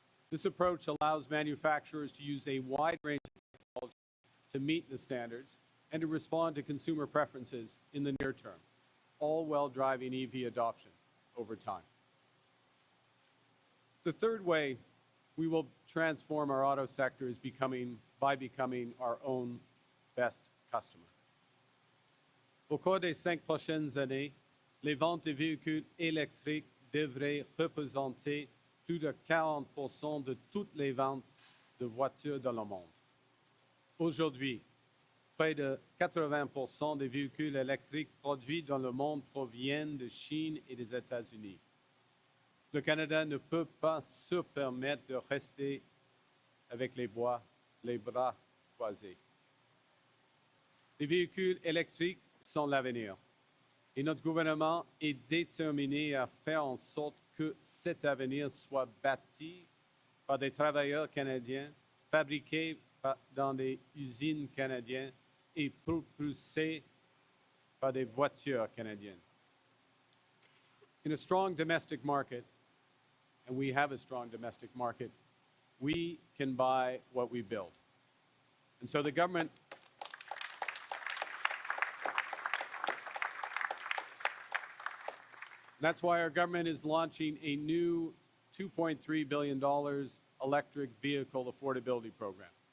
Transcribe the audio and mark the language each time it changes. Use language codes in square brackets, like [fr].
[en] This approach allows manufacturers to use a wide range of technology to meet the standards and to respond to consumer preferences in the near term, all while driving EV adoption over time. The third way we will transform our auto sector is by becoming our own best customer. [fr] Au cours des 5 prochaines années, les ventes de véhicules électriques devraient représenter plus de 40% de toutes les ventes de voitures dans le monde. Aujourd'hui, près de 80% des véhicules électriques produits dans le monde proviennent de Chine et des États-Unis. Le Canada ne peut pas se permettre de rester avec les bras croisés. Les véhicules électriques sont l'avenir et notre gouvernement est déterminé à faire en sorte que cet avenir soit bâti par des travailleurs canadiens, fabriqués dans des usines canadiennes et propulsés par des voitures canadiennes. [en] In a strong domestic market, and we have a strong domestic market, we can buy what we build. And so the government that's why our government is launching a new $2.3 billion electric vehicle affordability program.